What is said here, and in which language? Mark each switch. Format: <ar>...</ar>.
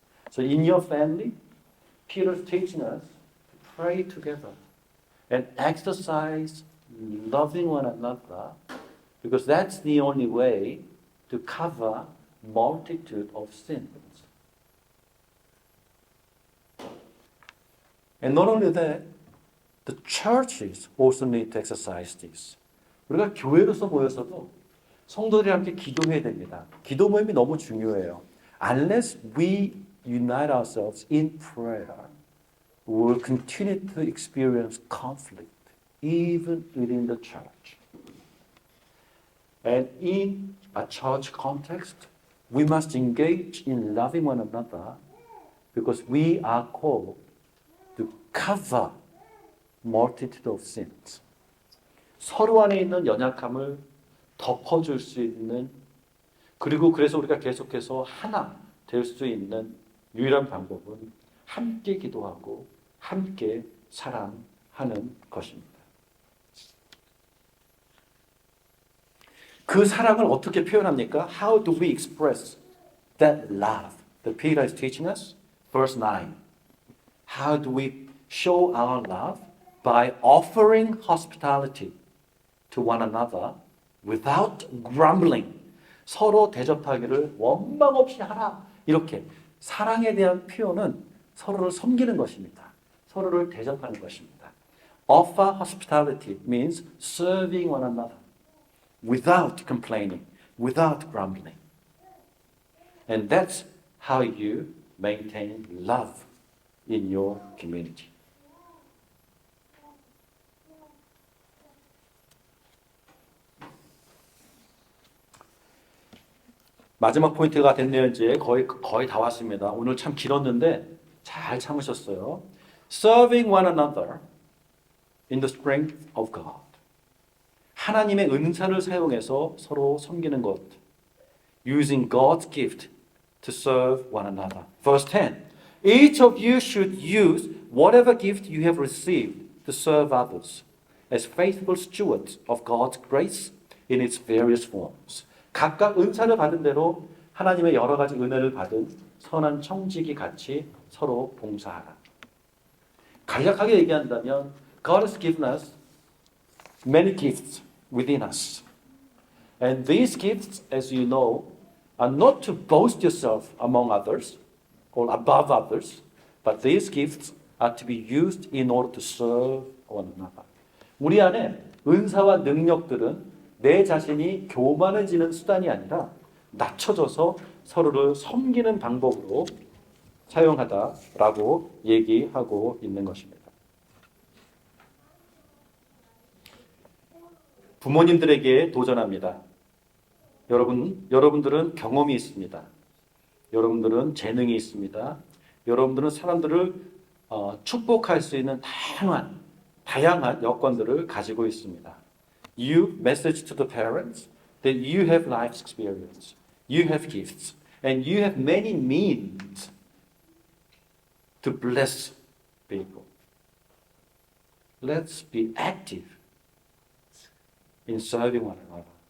<en>So in your family, Peter's teaching us to pray together and exercise loving one another, because that's the only way to cover multitude of sins. And not only that, the churches also need to exercise this.</en> <ko>우리가 교회로서 모여서도 성도들이 함께 기도해야 됩니다. 기도 모임이 너무 중요해요.</ko> <en>Unless we unite ourselves in prayer, we will continue to experience conflict, even within the church. And in a church context, we must engage in loving one another, because we are called to cover multitude of sins.</en> <ko>서로 안에 있는 연약함을 덮어줄 수 있는, 그리고 그래서 우리가 계속해서 하나 될 수 있는 유일한 방법은 함께 기도하고 함께 사랑하는 것입니다. 그 사랑을 어떻게 표현합니까?</ko> <en>How do we express that love that Peter is teaching us? Verse 9. How do we show our love? By offering hospitality to one another without grumbling.</en> <ko>서로 대접하기를 원망 없이 하라. 이렇게 사랑에 대한 표현은 서로를 섬기는 것입니다. 서로를 대접하는 것입니다.</ko> <en>Offer hospitality means serving one another without complaining, without grumbling. And that's how you maintain love in your community.</en> <ko>마지막 포인트가 됐네요. 이제 거의 다 왔습니다. 오늘 참 길었는데 잘 참으셨어요.</ko> <en>Serving one another in the strength of God.</en> <ko>하나님의 은사를 사용해서 서로 섬기는 것.</ko> <en>Using God's gift to serve one another. Verse 10. Each of you should use whatever gift you have received to serve others as faithful stewards of God's grace in its various forms.</en> <ko>각각 은사를 받은 대로 하나님의 여러 가지 은혜를 받은 선한 청지기 같이 서로 봉사하라. 간략하게 얘기한다면</ko> <en>God has given us many gifts within us. And these gifts, as you know, are not to boast yourself among others, or above others, but these gifts are to be used in order to serve one another.</en> <ko>우리 안에 은사와 능력들은 내 자신이 교만해지는 수단이 아니라 낮춰져서 서로를 섬기는 방법으로 사용하다라고 얘기하고 있는 것입니다. 부모님들에게 도전합니다. 여러분들은 경험이 있습니다. 여러분들은 재능이 있습니다. 여러분들은 사람들을 축복할 수 있는 다양한 여건들을 가지고 있습니다.</ko> <en>You message to the parents that you have life experience, you have gifts, and you have many means to bless people. Let's be active in serving one another.</en>